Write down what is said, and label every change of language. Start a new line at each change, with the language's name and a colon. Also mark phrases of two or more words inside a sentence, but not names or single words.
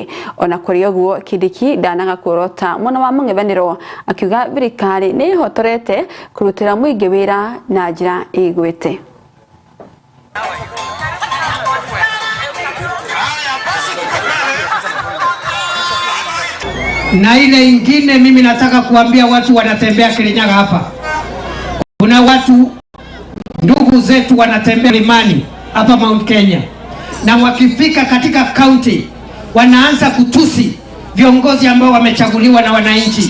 Kikuyu: Ona kũrĩ ũguo, Kindiki ndanaga kuorota mwana wa mũng'ethanĩro akiuga thirikari nĩ ĩhotorete kũrutĩra mũingĩ wĩra na njĩra ĩgwĩte.
Swahili: Na ile ingine mimi nataka kuambia watu wanatembea Kirinyaga hapa. Kuna watu ndugu zetu wanatembea limani hapa Mount Kenya. Na wakifika katika county wanaanza kutusi viongozi ambao wamechaguliwa na wananchi.